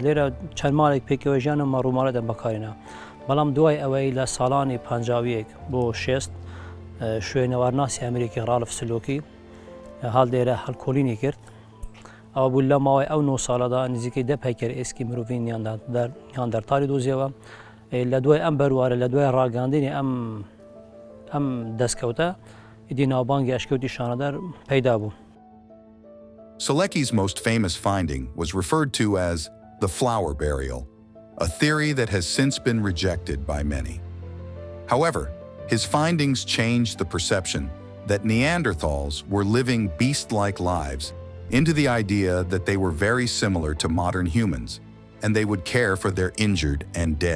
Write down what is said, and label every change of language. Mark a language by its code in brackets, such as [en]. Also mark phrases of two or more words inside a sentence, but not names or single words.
[ckb] لێرە چەند ماڵێک پێکەوە ژیان و مەڕ و ماڵاتیان بەکارێنە. بەڵام دوای ئەوەی لە ساڵانی پەنجاویەک بۆ شێست شوێنەوارناسی ئەمریکی ڕالف سلۆکی هەڵ دێرە هەڵکۆڵینی کرد. ئەوە بوو لە ماوەی ئەو 9 ساڵەدا نزیکەی 10 پەیکەر ئێسکی مرۆڤی نیاندەرتالی دۆزیەوە. لە دوای ئەم بەروارە لە دوای ڕاگەاندنی ئەم دەستکەوتە ئیدی ناوبانگی ئەشکەوتی شانەدەر پەیدا بوو. [en] Selecki's most famous finding was referred to as the flower burial, a theory that has since been rejected by many. However, his findings changed the perception that Neanderthals were living beast-like lives into the idea that they were very similar to modern humans, and they would care for their injured and dead.